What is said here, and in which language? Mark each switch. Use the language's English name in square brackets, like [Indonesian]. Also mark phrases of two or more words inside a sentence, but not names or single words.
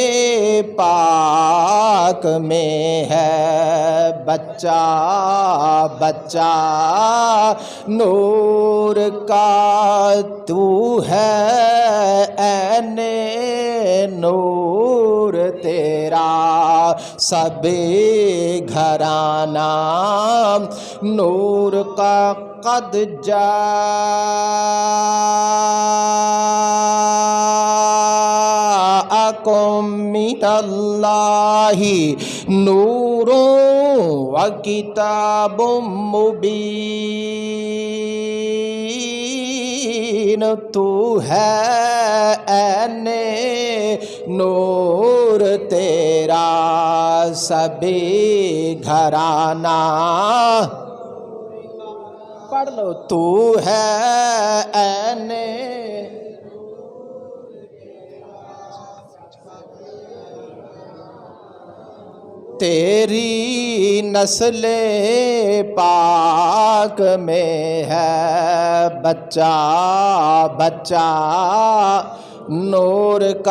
[Urdu] پاک میں ہے بچہ بچہ نور کا، تو ہے عین نور تیرا سب گھرانا نور کا. [Arabic] قد جاءكم من الله نور وكتاب مبين, [Urdu] تو ہے عین نور تیرا سب گھرانا. پڑھ لو، تو ہے عین تیری نسلِ پاک میں ہے بچہ بچہ نور کا.